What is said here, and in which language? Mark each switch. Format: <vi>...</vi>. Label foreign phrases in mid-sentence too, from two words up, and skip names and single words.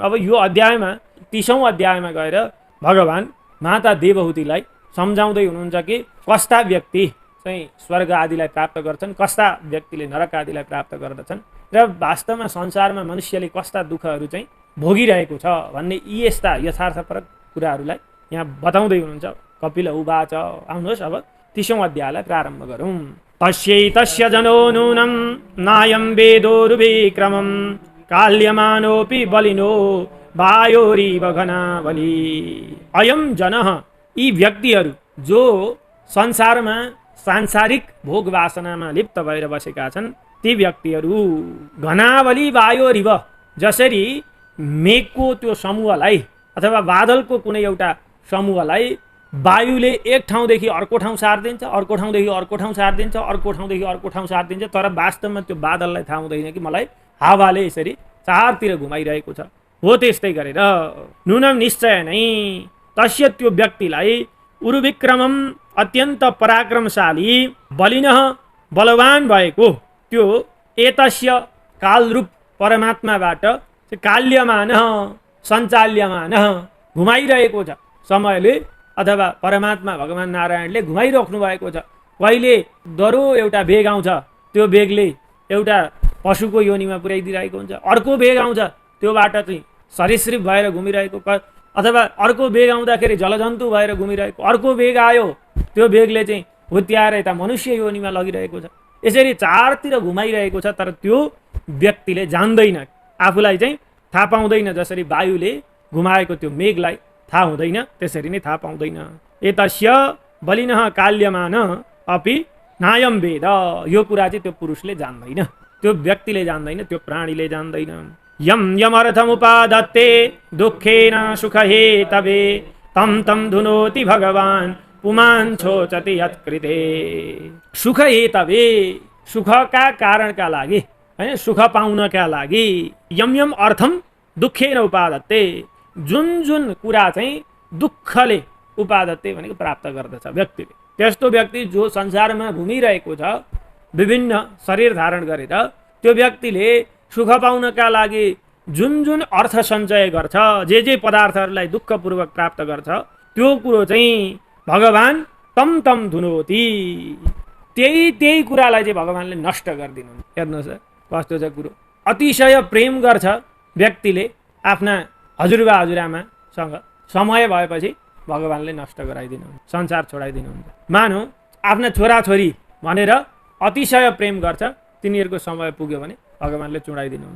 <ne>अब यो अध्यायमा 30औं अध्यायमा गएर भगवान माता देवहूतिलाई सम्झाउँदै हुनुहुन्छ कि कस्ता व्यक्ति चाहिँ स्वर्ग आदिलाई प्राप्त गर्छन्, कस्ता व्यक्तिले नरक आदिलाई प्राप्त गर्दछन् र वास्तवमा संसारमा मनुष्यले कस्ता दुःखहरू चाहिँ भोगिरहेको छ भन्ने यी यस्ता यथार्थपरक कुराहरूलाई यहाँ बताउँदै हुनुहुन्छ।</ne> <sa>कपिल उवाच।</sa> <ne>आउनुहोस् अब 30औं अध्यायलाई प्रारम्भ गरौँ।</ne> <sa>तस्यैतस्य जनो नूनं नायं वेदोरुविक्रमं काल्यमानोऽपि बलिनो वायोरिव घनावली। अयं जनः,</sa> <ne>यी व्यक्तिहरू जो संसारमा सांसारिक भोग वासनामा लिप्त भएर बसेका छन्, ती व्यक्तिहरू</ne> <sa>घनावली वायोरिव,</sa> <ne>जसरी मेघको त्यो समूहलाई अथवा बादलको कुनै एउटा समूहलाई वायुले एक ठाउँदेखि अर्को ठाउँ सारिदिन्छ, अर्को ठाउँदेखि अर्को ठाउँ सारिदिन्छ, अर्को ठाउँदेखि अर्को ठाउँ सारिदिन्छ, तर वास्तवमा त्यो बादललाई थाहा हुँदैन कि मलाई हावाले यसरी चारतिर घुमाइरहेको छ। हो त्यस्तै गरेर नुनम निश्चय नै तस्य, त्यो व्यक्तिलाई उरुविक्रमम, अत्यन्त पराक्रमशाली, बलिनः, बलवान भएको त्यो एतस्य कालरूप परमात्माबाट काल्यमान सञ्चाल्यमान घुमाइरहेको छ समयले, अथवा परमात्मा भगवान नारायणले घुमाइराख्नु भएको छ। कहिले दरो एउटा बेग आउँछ, त्यो बेगले एउटा पशुको योनिमा पुर्याइदिरहेको हुन्छ, अर्को बेग आउँछ त्योबाट चाहिँ सरीसृप भएर घुमिरहेको, अथवा अर्को बेग आउँदाखेरि जलजन्तु भएर घुमिरहेको, अर्को बेग आयो त्यो बेगले चाहिँ हुत्याएर यता मनुष्य योनिमा लगिरहेको छ। यसरी चारतिर घुमाइरहेको छ, तर त्यो व्यक्तिले जान्दैन, आफूलाई चाहिँ थाहा पाउँदैन। जसरी वायुले घुमाएको त्यो मेघलाई थाहा हुँदैन, त्यसरी नै थाहा पाउँदैन।</ne> <sa>एतस्य बलिनः काल्यमान अपि नायम वेद,</sa> <ne>यो कुरा चाहिँ त्यो पुरुषले जान्दैन, त्यो व्यक्तिले जान्दैन, त्यो प्राणीले जान्दैन।</ne> <sa>यम यमर्थमुपादत्ते दुःखेन सुखहेतवे तं तं धुनोति भगवान् पुमान् छोचति यत्कृते। सुख हेतवे,</sa> <ne>सुखका कारणका लागि हैन, सुख पाउनका लागि।</ne> <sa>यम यम अर्थम दुःखेन उपादत्ते,</sa> <ne>जुन जुन कुरा चाहिँ दुःखले उपादत्ते भनेको प्राप्त गर्दछ व्यक्तिले, त्यस्तो व्यक्ति जो संसारमा घुमिरहेको छ विभिन्न शरीर धारण गरेर, त्यो व्यक्तिले सुख पाउनका लागि जुन जुन अर्थ सञ्चय गर्छ, जे पदार्थहरूलाई दुःखपूर्वक प्राप्त गर्छ, त्यो कुरो चाहिँ भगवान</ne> <sa>तम तम धुनोति,</sa> <ne>त्यही कुरालाई चाहिँ भगवानले नष्ट गरिदिनु। हेर्नुहोस् कस्तो छ कुरो। अतिशय प्रेम गर्छ व्यक्तिले आफ्ना हजुरबा हजुरआमासँग, समय भएपछि भगवानले नष्ट गराइदिनु, संसार छोडाइदिनुहुन्छ। मानौ आफ्ना छोराछोरी भनेर अतिशय प्रेम गर्छ, तिनीहरूको समय पुग्यो भने भगवानले चुडाइदिनुहुन्छ।</ne>